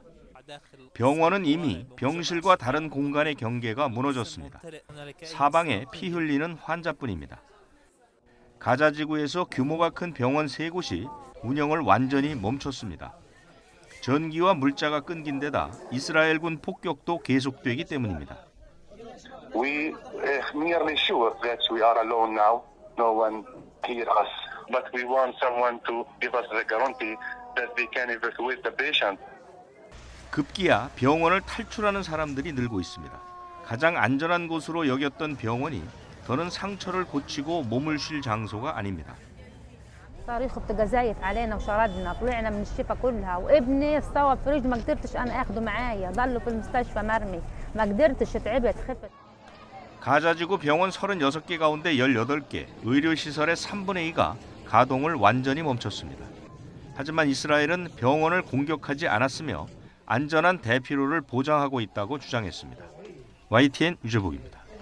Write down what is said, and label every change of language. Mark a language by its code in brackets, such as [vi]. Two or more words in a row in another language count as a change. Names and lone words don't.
[ko] 병원은 이미 병실과 다른 공간의 경계가 무너졌습니다. 사방에 피 흘리는 환자뿐입니다. 가자지구에서 규모가 큰 병원 3곳이 운영을 완전히 멈췄습니다. 전기와 물자가 끊긴 데다 이스라엘군 폭격도 계속되기 때문입니다. [en] We nearly sure that we are alone now. No one hear us, but we want someone to give us the guarantee that they can evacuate the patient. [ko] 급기야 병원을 탈출하는 사람들이 늘고 있습니다. 가장 안전한 곳으로 여겼던 병원이 더는 상처를 고치고 몸을 쉴 장소가 아닙니다. [ar] صاروخ بتجازايت علينا وشردنا طلعنا من الشفا كلها وابني اتصاب في رجله ما قدرتش انا اخده معايا ضله في المستشفى مرمي ما قدرتش تعبت خفت. [ko] 가자지구 병원 36개 가운데 18개, 의료시설의 3분의 2가 가동을 완전히 멈췄습니다. 하지만 이스라엘은 병원을 공격하지 않았으며 안전한 대피로를 보장하고 있다고 주장했습니다. YTN 유재복입니다.